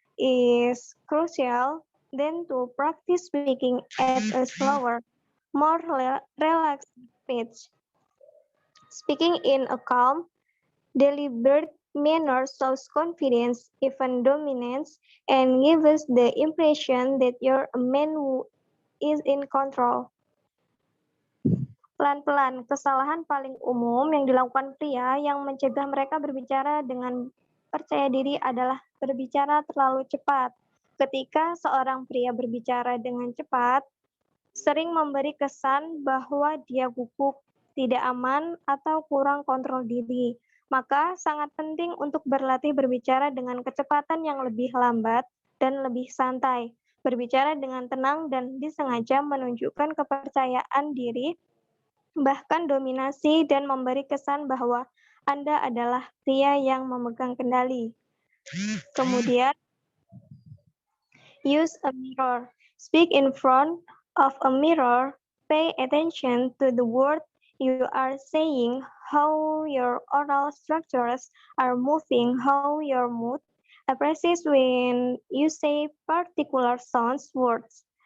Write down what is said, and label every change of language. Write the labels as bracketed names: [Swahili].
[English] It is crucial then to practice speaking at a slower, more relaxed pace. Speaking in a calm, deliberate manner shows confidence, even dominance, and gives the impression that you're a man who is in control. [Indonesian] Pelan-pelan, kesalahan paling umum yang dilakukan pria yang mencegah mereka berbicara dengan percaya diri adalah berbicara terlalu cepat. Ketika seorang pria berbicara dengan cepat, sering memberi kesan bahwa dia gugup, tidak aman, atau kurang kontrol diri. Maka sangat penting untuk berlatih berbicara dengan kecepatan yang lebih lambat dan lebih santai. Berbicara dengan tenang dan disengaja menunjukkan kepercayaan diri, bahkan dominasi, dan memberi kesan bahwa Anda adalah pria yang memegang kendali. Kemudian, [English] use a mirror. Speak in front of a mirror. Pay attention to the word you are saying, how your oral structures are moving, how your mood appreciates when you say particular sounds words.